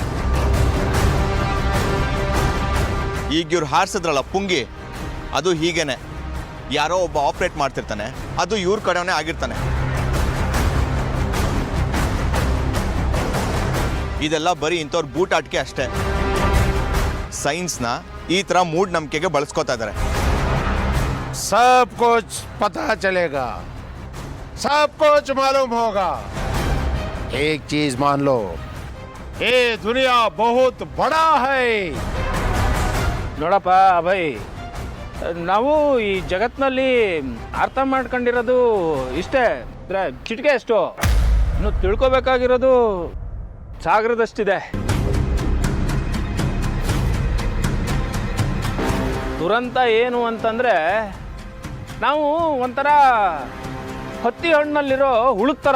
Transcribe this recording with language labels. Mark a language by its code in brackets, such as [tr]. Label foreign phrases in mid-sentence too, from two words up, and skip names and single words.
[kn] ಈಗ ಇವ್ರು ಹಾರಿಸಿದ್ರಲ್ಲ ಪುಂಗಿ, ಅದು ಹೀಗೇನೆ ಯಾರೋ ಒಬ್ಬ ಆಪ್ರೇಟ್ ಮಾಡ್ತಿರ್ತಾನೆ, ಅದು ಇವ್ರ ಕಡೆನೇ ಆಗಿರ್ತಾನೆ. ಇದೆಲ್ಲ ಬರೀ ಇಂಥವ್ರ ಬೂಟಾಟಿಕೆ ಅಷ್ಟೇ. ಸೈನ್ಸ್ನ ಈ ಥರ ಮೂಢನಂಬಿಕೆಗೆ ಬಳಸ್ಕೋತಾ ಇದ್ದಾರೆ. [hi] सब कुछ पता चलेगा, सब कुछ मालूम होगा. एक चीज मान लो, ये दुनिया बहुत बड़ा है. [kn] ನೋಡಪ್ಪ ಅಭಯ್, ನಾವು ಈ ಜಗತ್ತಿನಲ್ಲಿ ಅರ್ಥ ಮಾಡ್ಕೊಂಡಿರೋದು ಇಷ್ಟೇ, ಅಂದ್ರೆ ಚಿಟಿಕೆ ಅಷ್ಟು. ಇನ್ನು ತಿಳ್ಕೊಬೇಕಾಗಿರೋದು ಸಾಗರದಷ್ಟಿದೆ. ದುರಂತ ಏನು ಅಂತಂದರೆ, ನಾವು ಒಂಥರ ಹತ್ತಿ ಹಣ್ಣಲ್ಲಿರೋ ಹುಳುಕ್ ಥರ.